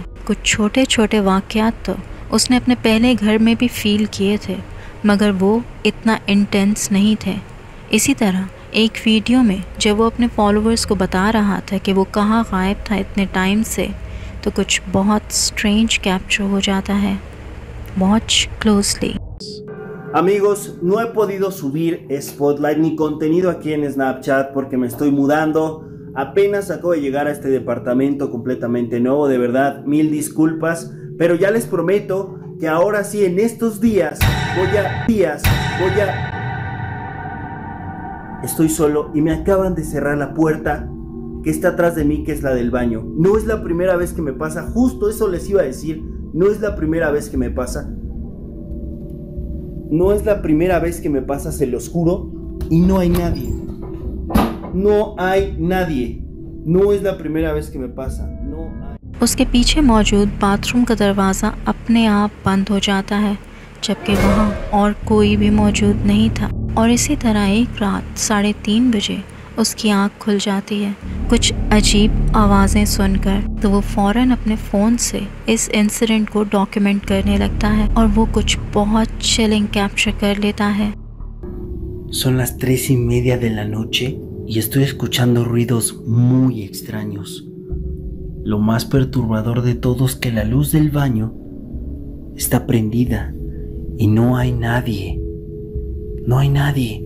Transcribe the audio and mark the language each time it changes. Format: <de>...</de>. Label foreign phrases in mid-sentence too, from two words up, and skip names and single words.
<hi>कुछ छोटे छोटे वाक़यात तो उसने अपने पहले घर में भी फील किए थे, मगर वो इतना इंटेंस नहीं थे। इसी तरह एक वीडियो में जब वो अपने फॉलोअर्स को बता रहा था कि वो कहाँ गायब था इतने टाइम से, तो कुछ बहुत</hi> <en>strange capture</en> <hi>हो जाता है।</hi> <en>watch closely.</en> <es>Amigos, no he podido subir Spotlight ni contenido aquí en Snapchat porque me estoy mudando. Apenas acabo de llegar a este departamento completamente nuevo, de verdad, mil disculpas, pero ya les prometo que ahora sí, en estos días, estoy solo y me acaban de cerrar la puerta que está atrás de mí, que es la del baño. No es la primera vez que me pasa, justo eso les iba a decir, no es la primera vez que me pasa. No es la primera vez que me pasa, se los juro, y no hay nadie. No hay nadie. No es la primera vez que me pasa. No hay...</es> <hi>उसके पीछे मौजूद बाथरूम का दरवाज़ा अपने आप बंद हो जाता है, जबकि वहाँ और कोई भी मौजूद नहीं था। और इसी तरह एक रात 3:30 बजे उसकी आँख खुल जाती है कुछ अजीब आवाज़ें सुनकर। तो वो फ़ौरन अपने फ़ोन से इस इंसिडेंट को डॉक्यूमेंट करने लगता है और वो कुछ बहुत</hi> <en>chilling capture</en> <hi>कर लेता है।</hi> <es>Son las 3:30 de la noche y estoy escuchando ruidos muy extraños. Lo más perturbador de todo es que la luz del baño está prendida y no hay nadie. No hay nadie.</es>